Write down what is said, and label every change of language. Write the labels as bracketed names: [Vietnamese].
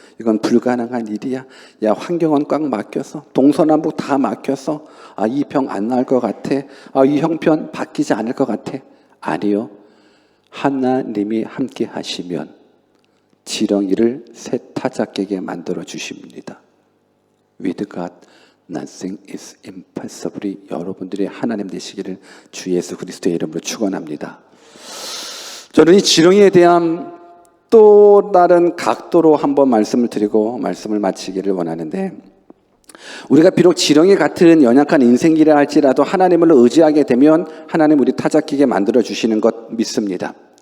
[Korean] 이건 불가능한 일이야. 야, 환경은 꽉 막혀서 동서남북 다 막혀서 이 병 안 나을 것 같아. 이 형편 바뀌지 않을 것 같아. 아니요. 하나님이 함께 하시면 지렁이를 새 타작깨게 만들어 주십니다. [English] With God, nothing is impossible. [Korean] 여러분들이 하나님 되시기를 주 예수 그리스도의 이름으로 축원합니다. 저는 이 지렁이에 대한 또 다른 각도로 한번 말씀을 드리고 말씀을 마치기를 원하는데, 우리가 비록 지렁이 같은 연약한 인생이라 할지라도 하나님을 의지하게 되면 하나님 우리 타작기게 만들어 주시는 것 믿습니다.